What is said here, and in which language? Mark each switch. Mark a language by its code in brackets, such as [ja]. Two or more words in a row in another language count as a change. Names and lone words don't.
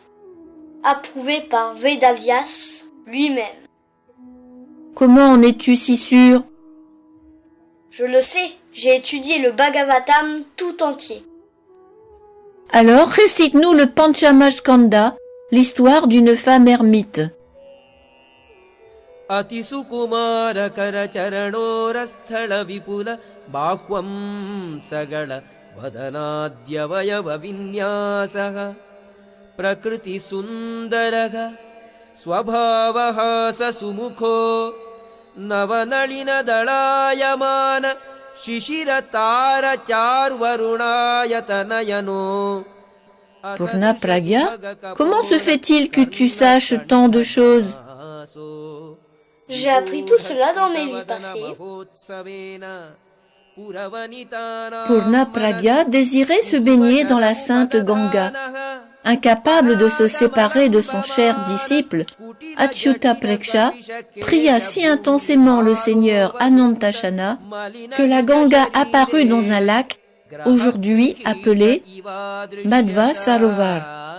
[fr] Approuvée par Vedavyas lui-même. Comment en es-tu si sûr? Je le sais, j'ai étudié le Bhagavatam tout entier. Alors récite-nous le Panchamaskanda, l'histoire d'une femme ermite. [sa] अतिसुकुमार करचरणोरस्थल विपुल बाह्वं सगळ वदनाद्यवयव विन्यासः प्रकृतिसुन्दरः स्वभावः ससुमुखो नवनलिनदलायमान शिशिरतारचार्वरुणायतनयनो. [fr] Purna Pragya, comment se fait-il que tu saches tant de choses? J'ai appris tout cela dans mes vies passées. Purna Pragya désirait se baigner dans la sainte Ganga. Incapable de se séparer de son cher disciple, Achyuta Preksha pria si intensément le seigneur Anantashana que la Ganga apparut dans un lac, aujourd'hui appelé Madhva Sarovar.